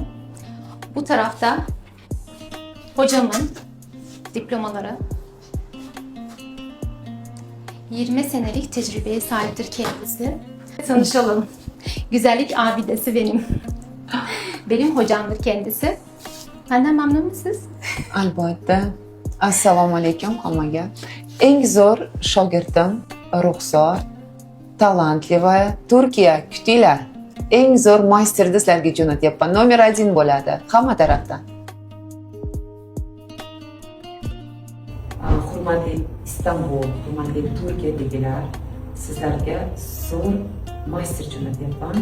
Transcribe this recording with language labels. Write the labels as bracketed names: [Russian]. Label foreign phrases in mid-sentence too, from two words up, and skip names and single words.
[Turkish] Bu tarafta hocamın diplomaları. 20 senelik tecrübeye sahiptir kendisi. Tanışalım. Güzellik abidesi benim. Benim hocamdır kendisi. Benden memnun musunuz? [Uzbek] Albatta. Assalomu alaykum hammaga. Eng zo'r shogirdim Ruxsor, talantli va Turkiya kutinglar. Eng zo'r maysterni sizlarga jo'natyapman. Nomer 1 bo'ladi hamma tarafdan. Hurmatli Istanbul, hurmatli Turkiyadagilar, sizlarga zo'r master jo'natyapman.